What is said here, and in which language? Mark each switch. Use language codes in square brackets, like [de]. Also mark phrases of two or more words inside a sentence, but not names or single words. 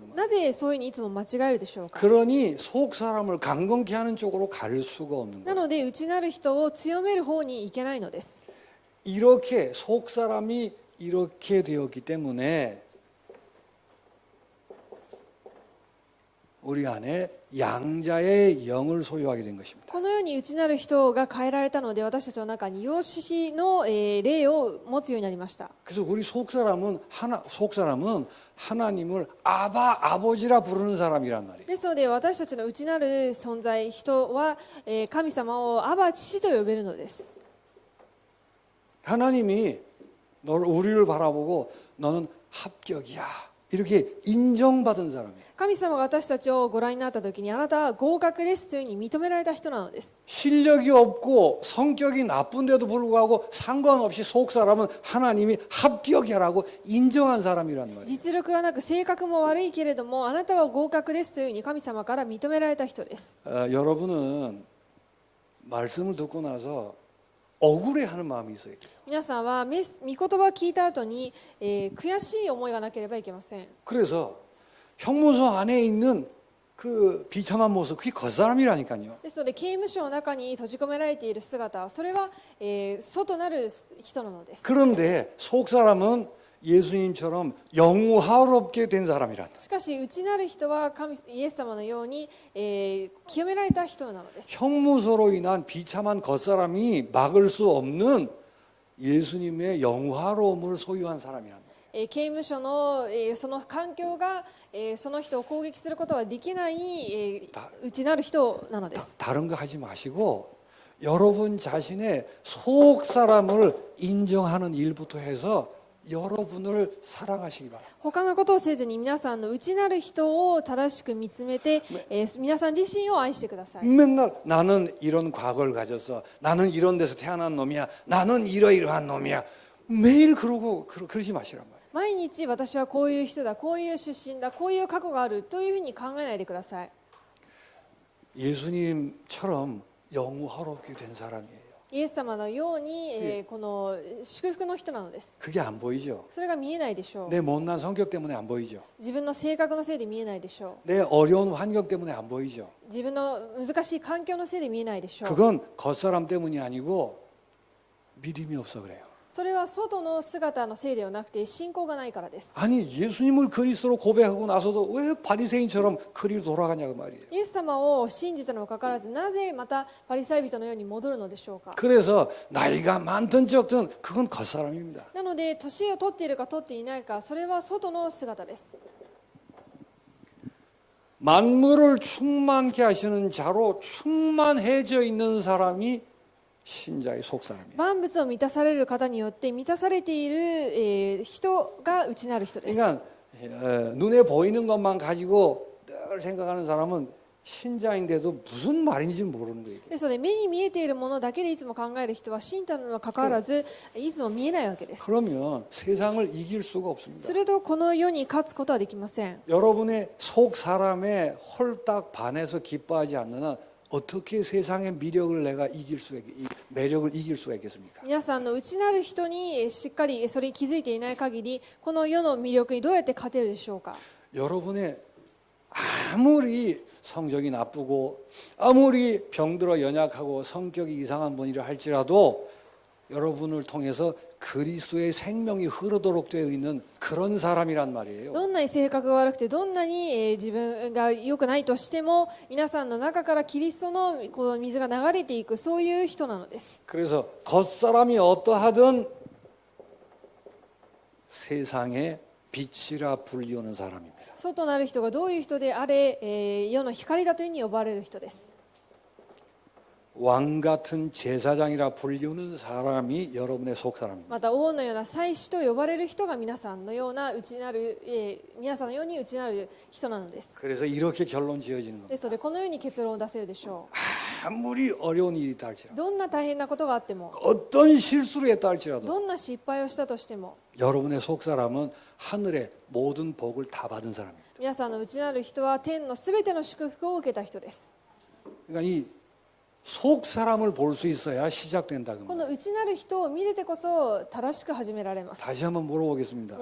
[ja] なぜそういうふうにいつも間違えるでしょうか。 [ko] 그러니 속 사람을 강건케 하는 쪽으로 갈 수가 없는 [ja] な [ko] 거예요. [ja] ので内なる人を強める方にいけないのです。 [ko] 이렇게 속 사람이 이렇게 되었기 때문에 우리 안에 양자의 영을 소유하게 된 것입니다. [ja] このように内なる人が変えられたので、私たちの中に養子の霊を持つようになりました。 [ko] 그래서 우리 속 사람은 하나님을 아바 아버지라 부르는 사람이란 말이에요. [ja] ですので私たちの内なる存在、人は神様をアバ父と呼べるのです。 [ko] 하나님이 우리를 바라보고 너는 합격이야 이렇게 인정받은 사람이에요. [ja] 神様が私たちをご覧になった時に、あなたは合格ですというふうに認められた人なのです。 [ko] 실력이 없고 성격이 나쁜데도 불구하고 상관없이 속 사람은 하나님이 합격이라고 인정한 사람이란 말이에요. [ja] 実力がなく性格も悪いけれども、あなたは合格ですというふうに神様から認められた人です。 [ko] 여러분은 말씀을 듣고 나서 억울해하는 마음이 있어야 돼요. [ja] 皆さんは御言葉を聞いた後に、悔しい思いがなければいけません。 [ko] 그래서 형무소 안에 있는 그 비참한 모습 그게 겉사람이라니까요. [ja] ですので刑務所の中に閉じ込められている姿、それは、外なる人なのです。 [ko] 그런데 속 사람은 예수님처럼 영화롭게 된 사람이란. [ja] しかし内なる人はイエス様のように、清められた人なのです。 [ko] 형무소로 인한 비참한 겉사람이 막을 수 없는 예수님의 영화로움을 소유한 사람이란. [ja] 刑務所の、その環境が、その人を攻撃することはできない、内なる人なのです。 [ko] 다른 거 하지 마시고 여러분 자신의 속 사람을 인정하는 일부터 해서 여러분을 사랑하시기 바랍니다. [ja] 他のことをせずに皆さんの内なる人を正しく見つめて、皆さん自身を愛してください。 [ko] 맨날 나는 이런 과거를 가졌어. 나는 이런 데서 태어난 놈이야. 나는 이러이러한 놈이야. 매일 그러지 마시란 말이에요. [ja] 毎日私はこういう人だ、こういう出身だ、こういう過去があるというふうに考えないでください。 [ko] 예수님처럼 영화롭게 된 사람이에요. [ja] イエス様のように、この祝福の人なのです。 [ko] 그게 안 보이죠? [ja] それが見えないでしょう。 [ko] 내 못난 성격 때문에 안 보이죠? [ja] 自分の性格のせいで見えないでしょ [ko] 내 어려운 환경 때문에 안 보이죠? [ja] う。自分の難しい環境のせいで見えないでしょう。 [ko] 그건 겉사람 때문이 아니고 믿음이 없어 그래요. [ja] それは外の姿のせいではなくて信仰がないからです。 [ko] 아니 예수님을 그리스도로 고백하고 나서도 왜 바리새인처럼 그리로 돌아가냐고 말이에요. [ja] イエス様を信じたにもかかわらず、なぜまたパリサイ人のように戻るのでしょうか。 [ko] 그래서 나이가 많든 적든 그건 겉사람입니다. [ja] なので年を取っているか取っていないか、それは外の姿です。 [ko] 만물을 충만케 하시는 자로 충만해져 있는 사람이 신자의 속 사람이에요. [ja] 万物を満たされる方によって満たされている、人が内なる人です。 [ko] 그러니까 눈에 보이는 것만 가지고 늘 생각하는 사람은 신자인데도 무슨 말인지 모르는 거예요. [ja] ですので目に見えているものだけでいつも考える人は信徒にもかかわらずいつも見えないわけです。 [ko] 그러면 세상을 이길 수가 없습니다. [ja] するとこの世に勝つことはできません。 [ko] 여러분의 속 사람에 홀딱 반해서 기뻐하지 않는 한 어떻게 세상의 미력을 내가 이길 수가 매력을 이길 수가 있겠습니까? [ja] 皆さんの内なる人にしっかりそれに気づいていない限りこの世の魅力にどうやって勝てるでしょうか。 [ko] 여러분의 아무리 성적이 나쁘고 아무리 병들어 연약하고 성격이 이상한 분이라 할지라도 여러분을 통해서 그리스도의 생명이 흐르도록 되어 있는 그런 사람이란 말이에요. [ja] どんなに性格が悪くてどんなに自分が良くないとしても皆さんの中からキリストのこの水が流れていくそういう人なのです。 [ko] 그래서 겉사람이 어떠하든 세상의 빛이라 불리우는 사람입니다. [ja] 外なる人がどういう人であれ、世の光だというふうに呼ばれる人です。 [ko] 왕 같은 제사장이라 불리우는 사람이 여러분의 속 사람입니다. [ja] また王のような祭司と呼ばれる人が皆さんのような内なる、皆さんのように内なる人なのです。 [ko] 그래서 이렇게 결론 지어지는 겁니다. [ja] ですのでこのように結論を出せるでしょ [ko] 아무리 어려운 일이 있다 [ja] う。 [ko] 할지라도 [ja] どんな大変なことがあっても [ko] 어떤 실수를 했다 할지라도 [ja] どんな失敗をしたとしても [ko] 여러분의 속 사람은 하늘의 모든 복을 다 받은 사람입니다. [ja] 皆さんの内なる人は天のすべての祝福を受けた人です。 [ko] 그러니까 이 속 사람을 볼 수 있어야 시작된다 그 [ja] この [ko] 말이에요. [ja] 内なる人を見れてこそ正しく始められます。 [ko] 다시 한번 물어보겠습니다.